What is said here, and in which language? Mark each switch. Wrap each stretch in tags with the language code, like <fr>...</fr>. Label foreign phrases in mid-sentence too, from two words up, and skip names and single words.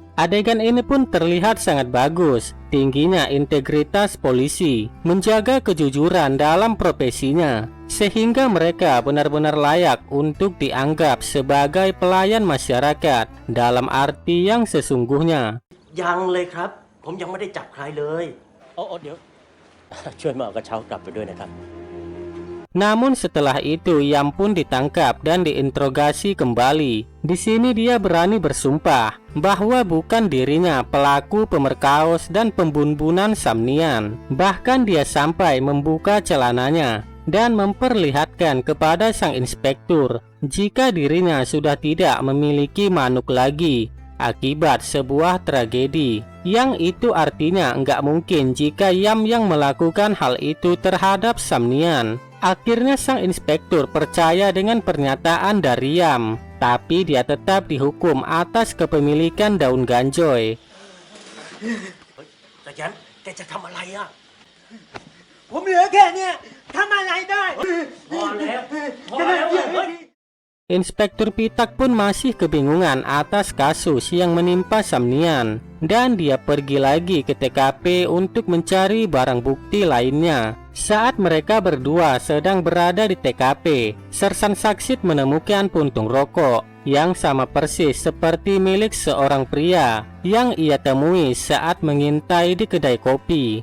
<id>Adegan ini pun terlihat sangat bagus. Tingginya integritas polisi, menjaga kejujuran dalam profesinya, sehingga mereka benar-benar layak untuk dianggap sebagai pelayan masyarakat dalam arti yang sesungguhnya.</id> <th>ยังเลยครับ ผมยังไม่ได้จับใครเลยเดี๋ยว ช่วยมาเอากระเช้ากลับไปด้วยนะครับ</th> <id>Namun setelah itu Yam pun ditangkap dan diinterogasi kembali. Di sini dia berani bersumpah bahwa bukan dirinya pelaku pemerkaos dan pembunuhan Samnian. Bahkan dia sampai membuka celananya dan memperlihatkan kepada sang inspektur jika dirinya sudah tidak memiliki manuk lagi akibat sebuah tragedi. Yang itu artinya nggak mungkin jika Yam yang melakukan hal itu terhadap Samnian. Akhirnya sang inspektur percaya dengan pernyataan dari Yam, tapi dia tetap dihukum atas kepemilikan daun ganjoy.</id> <th>แต่แกจะทำอะไรอ่ะ ผมเหลือแค่เนี้ยทำอะไรได้ พอแล้วเฮ้ย</th> <id>Inspektur Pitak pun masih kebingungan atas kasus yang menimpa Samnian, dan dia pergi lagi ke TKP untuk mencari barang bukti lainnya. Saat mereka berdua sedang berada di TKP, Sersan Saksit menemukan puntung rokok yang sama persis seperti milik seorang pria yang ia temui saat mengintai di kedai kopi.</id>